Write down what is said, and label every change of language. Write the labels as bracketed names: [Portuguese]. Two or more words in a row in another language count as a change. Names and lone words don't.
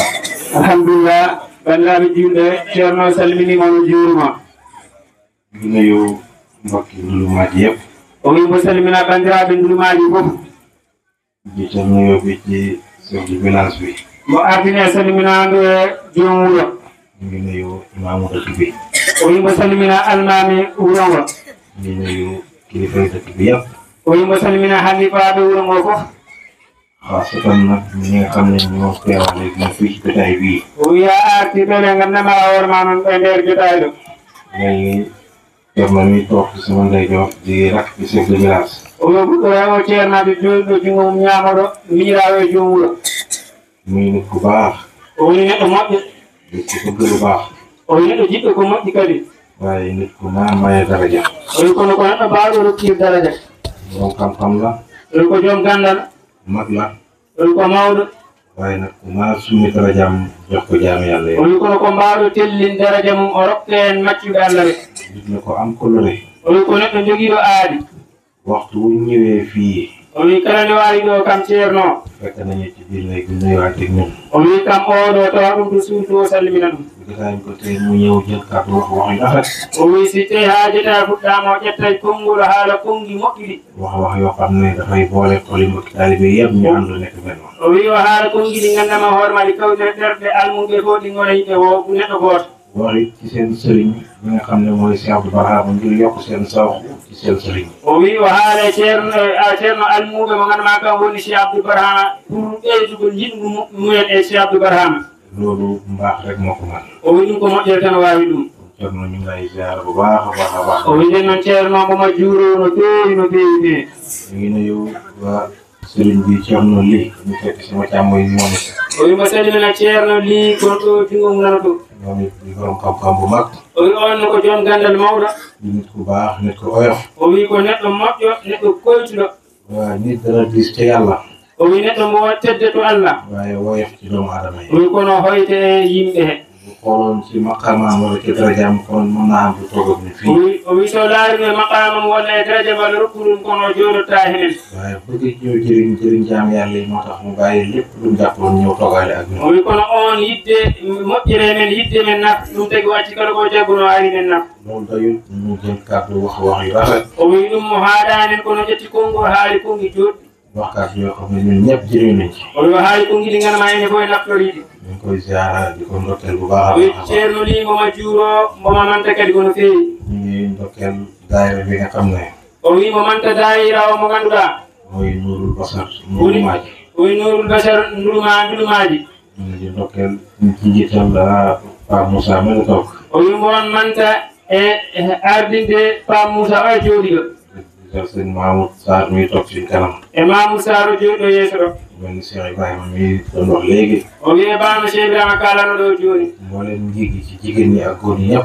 [Fula] alhamdulillah bandiraɓe julɓe ceerno salmini mono juurima [Wolof] mi nuyu mbokki ndulumaji yëpp [Fula] o wi mo salmina bandiraɓe ndulumaji fof [Wolof] jiital nuyoo bi ci [French] chef du village [Wolof] bi [Fula] mo ardine salminandu e joom wuuro [Wolof] mi ngi nuyu imaamu dëkk bi [Fula] o wi mo salmina almami wuuro ngo [Wolof] mi ngi nuyu kilifay dëkk bi yëpp [Fula] o wi mo salmina halifaɓe wuuro ngo fof [Wolof] xaasatan nag ñi nga xam ne ñoo teewale ñu fii ci jotaay bii [Fula] o wiya arti ɓeɓe gandama hoorema noon ɓe nder jotaay ɗo [Wolof] ngay Ceerno mi toog ci sama ndeyjoor di rak ci [French] chef de village [Fula] o wi ɓuɗɗo o ceernaɓe jooɗiɗo jungo mum ñamoɗo miñirawo e joom wuuro [Wolof] muy nit ku baax [Fula] o woni neɗɗo moƴƴo [Wolof] nit ku bëgg lu baax [Fula] o wi neɗɗo jiɗɗo ko moƴƴi kadi [Wolof] waaye nit ku naa maye daraja [Fula] o wi kono ko neɗɗo mbawɗo rokkir daraja [Wolof] borom xam-xam la [Fula] o wi ko joom gandal [Wolof] mag la [Fula] o wi ko mawɗo [Wolof] waaye nag ku naa summi darajaam jox ko jaami yàlla [Fula] o yi wi kono ko mbawɗo tellin daraja mum o rokke en maccuɓe Allah ɓe [Wolof] nit la ko am coloré [Fula] o wi ko neɗɗo jogiiɗo aadi [Wolof] waxtu wu ñëwee fii [Fula] o wi kala nde waari ɗo kam ceerno [Wolof] fekk nañu ci biir léegi nuyuwaat ak ñun [Fula] o o wi kam oɗo tawa ɗum to suudu o salmina ɗum [Wolof] jotaay ko tey mu ñëw jël kàddu wax wax yu rafet [Fula] o wi si tawi ha jeta fuɗɗama o ƴettay konngol haala kongi moƴƴuɗi [Wolof] wax wax yoo xam ne dafay boole xoli mbokki taalibe yëpp ñu ànd nekk benn [Fula] o wi o haala kongi ɗi gandama hoore ma ɗi kawtere ɗerɗe almuɓe fof ɗi gona yimɓe o neɗɗo goto [Wolof] waxi ci seen sëriñ bi nga xam ne mooy Cheikh Abdou Barhama ngir yokk seen sawx ci seen sëriñ [Fula] o wi o haala ceerno almuɓe mo gandama kam woni Cheikh Abdou Barhama pour ɓeydugol jiɗgu mumen e Cheikh Abdou Barhama [Wolof] loolu mbaax rek moo ko man [Fula] o wi ɗum ko moƴƴere tan wawi ɗum [Wolof] Ceerno ñu ngi lay ziar bu baax a baax a baax [Fula] o wi nden noon ceerno momo juuro no feewi no feewi feewi [Wolof] ñu ngi nuyu waa sëriñ bi Ceerno Li ñu fekk sama càmmoy moom it [Fula] o wi mo salmina ceerno Li kon ɗo tingo mum nana ɗo [Wolof] moom it di borom xam-xam bu mag [Fula] o wi on ko joom gandal mawɗo [Wolof] di nit ku baax nit ku oyof [Fula] o wi ko neɗɗo moƴƴo neɗɗo koytuɗo [Wolof] waa nit dana dis te yàlla [Fula] o wi neɗɗo mo tedde to Allah [Wolof] waaye woyof ci doomu aadama yi [Fula] o wi kono hoyte e yimɓe he [Wolof] bu xooloon ci maqaamaam wala ci darajaam kon mën naa am du toog ak ñu fii [Fula] o wi so laarino maqamam walla e daraja walla rokku ɗum kono jooɗotta henen [Wolof] waaye bëgg ñëw jëriñ jaam yàlla yi moo tax mu bàyyi lépp lu mu jàppoon ñëw toogaale ak ñun [Fula] o wi kono on yidde moƴƴere men yidde men naf ɗum tagi wacci kala ko jagguno ari men naf [Wolof] loolu doyul mu jël kàddu wax wax yu rafet [Fula] o wi ɗum mo haaɗanen kono ƴetti konngol haali kongi joɗɗi [Wolof] wax kàddu yoo xam ne ñun ñëpp jëriñ nañ ci [Fula] o wi o haali kongi ɗi ganama ene fof e naftoriɗi [Wolof] ñu ngi koy ziara di ko ndokkeel bu baax a [Fula] o wi [Wolof] baax [Fula] ceerno Li moma juuro moma manta kadi kono feewi [Wolof] ñu ngi ndokkeel daayira bi nga xam ne [Fula] o wi mo manta daayira o mo ganduɗa [Wolof] mooy Nuurul Basar Ndulumaaji [Fula] o wi Nuurul Basar Ndulumaaji [Wolof] ñu ngi di ndokkeel ci njiital Pape Moussa mel toog [Fula] o wi mon manta e ardinde Pape Moussa o e jooɗiɗo [Wolof] di sëñ Mamoud Sarr mi toog suñ kanam [Fula] e Mamoudou Sarr o jooɗiɗo yeeso ɗo [Wolof] mel ni Cheikh Ibrahima mi doon wax léegi [Fula] o wi e bano Cheikh Ibrahima kalano ɗo jooni [Wolof] mbooleem njiigi ci jigéen ñi ak góor ñi ñëpp